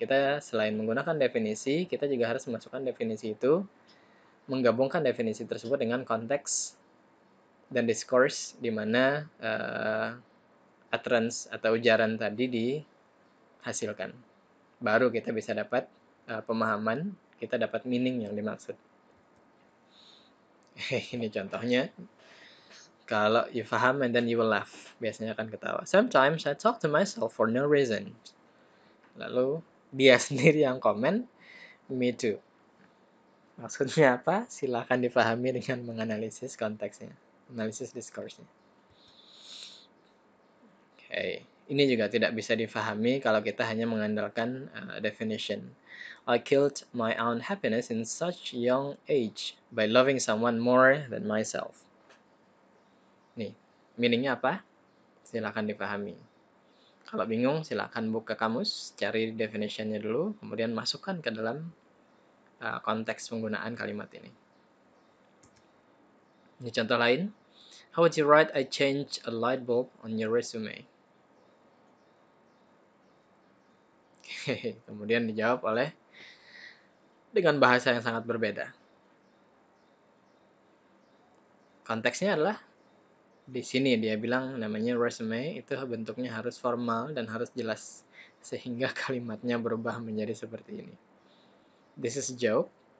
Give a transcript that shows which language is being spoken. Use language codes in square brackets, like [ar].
[id] Kita selain menggunakan definisi, kita juga harus memasukkan definisi itu, menggabungkan definisi tersebut dengan konteks dan discourse di mana utterance atau ujaran tadi dihasilkan. Baru kita bisa dapat pemahaman, kita dapat meaning yang dimaksud. Ini contohnya. Kalau [en] you [id] paham [en] and then you will laugh. [id] Biasanya akan ketawa. [en] Sometimes I talk to myself for no reason. [id] Lalu dia sendiri yang komen, [en] me too. [id] Maksudnya apa? Silakan dipahami dengan menganalisis konteksnya. Analisis discourse-nya. [en] Okay. [id] Ini juga tidak bisa difahami kalau kita hanya mengandalkan definition. [en] I killed my own happiness in such young age by loving someone more than myself. [id] Nih, meaningnya apa? Silakan dipahami. Kalau bingung, silakan buka kamus, cari definitionnya dulu, kemudian masukkan ke dalam konteks penggunaan kalimat ini. Ini contoh lain. [en] How would you write I change a light bulb on your resume? [id] Kemudian dijawab oleh dengan bahasa yang sangat berbeda. Konteksnya adalah di sini dia bilang namanya resume itu bentuknya harus formal dan harus jelas sehingga kalimatnya berubah menjadi seperti ini. [en] This is a joke.